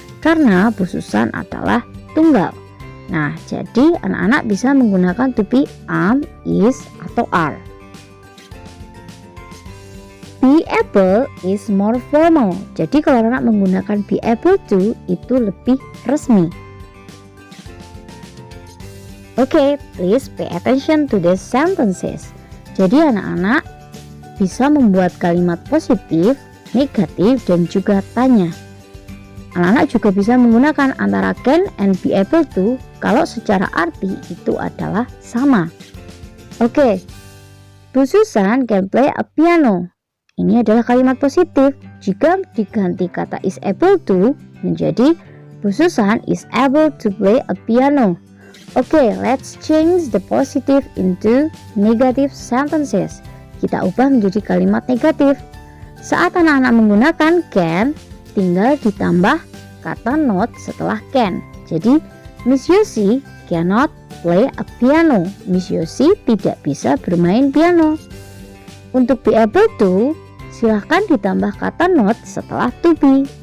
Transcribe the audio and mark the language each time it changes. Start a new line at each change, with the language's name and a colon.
Indonesian: Karena Bu Susan adalah tunggal. Nah, jadi anak-anak bisa menggunakan to be am, is, atau are.
English: Be able is more formal.
Indonesian: Jadi kalau anak menggunakan be able to itu lebih resmi.
English: Okay, please pay attention to these sentences.
Indonesian: Jadi anak-anak bisa membuat kalimat positif, negatif, dan juga tanya. Anak-anak juga bisa menggunakan antara can and be able to kalau secara arti itu adalah sama.
English: Oke, Bu Susan can play a piano.
Indonesian: Ini adalah kalimat positif. Jika diganti kata is able to menjadi Bu Susan
English: is able to play a piano. Oke, let's change the positive into negative sentences.
Indonesian: Kita ubah menjadi kalimat negatif. Saat anak-anak menggunakan can, tinggal ditambah kata not setelah can.
English: Jadi, Miss Yosi cannot play a piano.
Indonesian: Miss Yosi tidak bisa bermain piano. Untuk be able to, silahkan ditambah kata not setelah to be.